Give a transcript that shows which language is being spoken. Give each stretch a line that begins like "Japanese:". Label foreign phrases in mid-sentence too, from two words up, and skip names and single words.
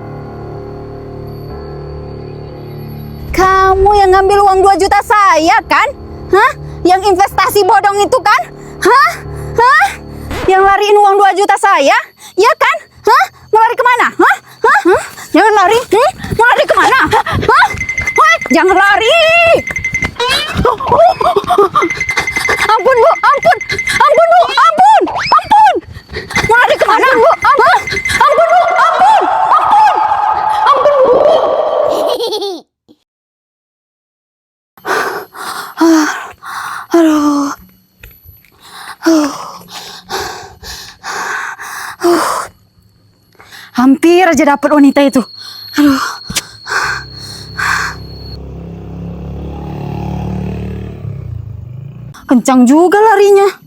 Indonesian: Kamu yang ngambil uang 2 juta saya kan? Hah? Yang investasi bodong itu kan? Hah? Yang lariin uang 2 juta saya? Ya kan? Hah? Mau lari kemana? Hah? Jangan lari. Mau lari kemana? Hah? Woi, jangan lari. Ampun Bu, ampun. Ampun Bu, ampun. Ampun. Mau lari kemana? Ampun Bu, ampun. Ampun Bu, ampun. Ampun. Ampun Bu. Aduh. Hampir aja dapat wanita itu. Aduh. Kencang juga larinya.